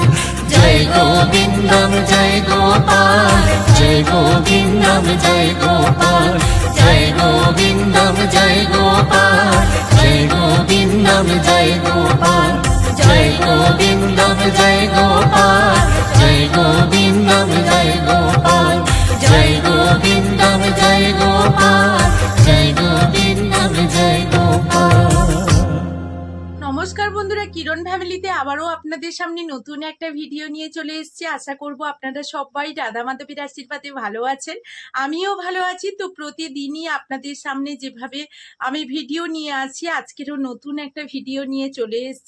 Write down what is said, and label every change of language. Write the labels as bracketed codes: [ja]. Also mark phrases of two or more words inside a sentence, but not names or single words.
[sa] जय गोविंदम जय गोपाल, जय गोविंदम जय गोपाल, जय गोविंदम जय गोपाल, जय गोविंदम जय गोपाल, जय गोविंदम जय गोपाल, जय गोविंदम जय गोपाल, जय गोविंदम जय गोपाल, जय गोविंदम जय गोपाल। [bn] নমস্কার বন্ধুরা, কিরণ ফ্যামিলিতে আবারও আপনাদের সামনে নতুন একটা ভিডিও নিয়ে চলে এসেছি। আশা করব আপনারা সবাই রাধা মাধবীর আশীর্বাদে ভালো আছেন, আমিও ভালো আছি। তো প্রতিদিনই আপনাদের সামনে যেভাবে আমি ভিডিও নিয়ে আসি, আজকেরও নতুন একটা ভিডিও নিয়ে চলে এসেছি।